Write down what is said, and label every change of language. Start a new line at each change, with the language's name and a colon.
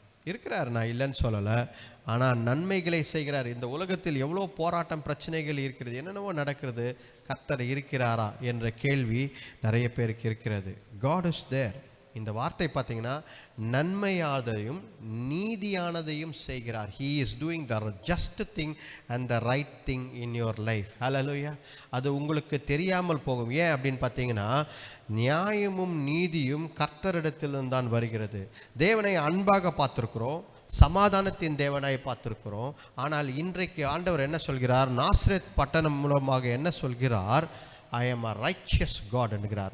Tamil: இருக்கிறார், நான் இல்லைன்னு சொல்லலை, ஆனால் நன்மைகளை செய்கிறார். இந்த உலகத்தில் எவ்வளோ போராட்டம் பிரச்சனைகள் இருக்கிறது, என்னென்னவோ நடக்கிறது, கர்த்தர் இருக்கிறாரா என்ற கேள்வி நிறைய பேருக்கு இருக்கிறது.
English: God is there.
Tamil: இந்த வார்த்தை பார்த்தீங்கன்னா நன்மையானதையும் நீதியானதையும் செய்கிறார்.
English: He is doing the just thing and the right thing in your life.
Tamil: Hallelujah. அது உங்களுக்கு தெரியாமல் போகும். ஏன் அப்படின்னு பார்த்தீங்கன்னா, நியாயமும் நீதியும் கர்த்தரிடத்திலிருந்து தான் வருகிறது. தேவனை அன்பாக பார்த்துருக்குறோம், சமாதானத்தின் தேவனாய் பார்த்துருக்குறோம். ஆனால் இன்றைக்கு ஆண்டவர் என்ன சொல்கிறார், நாசரேத் பட்டணம் மூலமாக என்ன சொல்கிறார்,
English: I am a righteous God
Tamil: என்கிறார்.